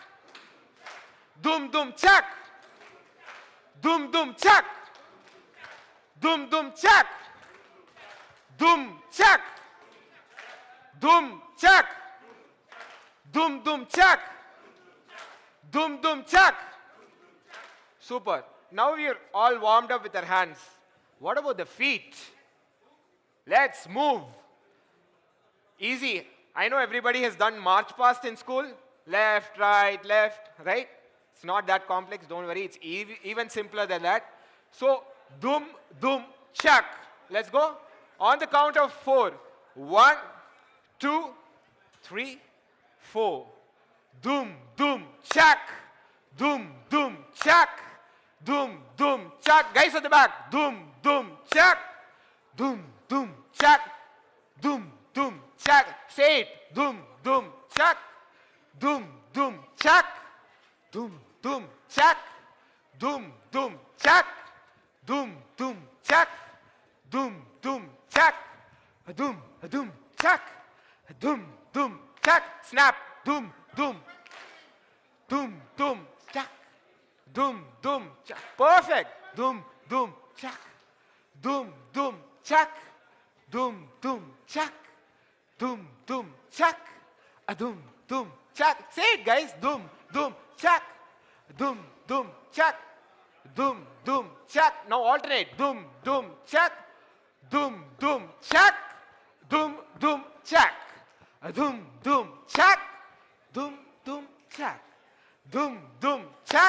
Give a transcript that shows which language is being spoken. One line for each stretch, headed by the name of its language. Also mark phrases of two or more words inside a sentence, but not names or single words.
English: Dhum Dhum Chak. Dhum Dhum Chak. Dhum Dhum Chak. Dhum Chak. Dhum Chak. Dhum Dhum Chak. Dhum Dhum Chak. Super. Now we are all warmed up with our hands. What about the feet? Let's move. Easy. I know everybody has done march past in school. Left, right, right? It's not that complex, don't worry. It's even simpler than that. So, Dhum, Dhum, Chak. Let's go. On the count of 4. 1, 2, 3, 4. Dhum, Dhum, Chak. Dhum, Dhum, Chak. Dhum, Dhum, Chak. Guys at the back. Dhum, Dhum, Chak. Dhum, Dhum, Chak. Dhum, Dhum, Chak. Say it. Dhum, Dhum, Chak. Dhum, Dhum, Chak. Dhum, Dhum, Chak. Dhum, Dhum, Chak. Dhum, Dhum, Chak. doom, doom, chak, doom, doom, chak, doom, doom, chak, snap, doom, doom, doom, doom, chak, doom, doom, chak. Perfect. Doom, doom, chak, doom, doom, chak, doom, doom, chak, doom, doom, chak, doom, doom, chak. Say it, guys. Doom, doom, chak, doom, doom, chak, doom, doom, chak. Now alternate. Doom, doom, chak, doom, doom, chak, doom, doom, chak, doom, doom, chak, doom, doom, chak, doom, doom, chak,